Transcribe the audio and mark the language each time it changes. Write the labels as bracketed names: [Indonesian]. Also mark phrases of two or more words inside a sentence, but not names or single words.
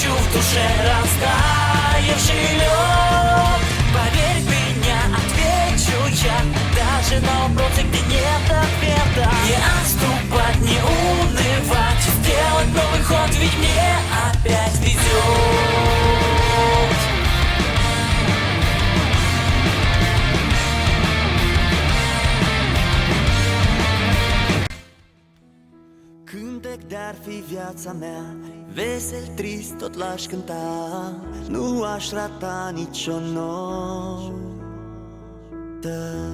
[Russian] душе растаешь и лед. Поверь в меня, отвечу я, даже на вопросы, где нет ответа. Не отступать, не унывать, сделать новый ход, ведь мне опять везет. [Romanian] Cântec de-ar fi viața mea, vesel, trist, tot l-aș cânta. Nu aș rata nicio notă.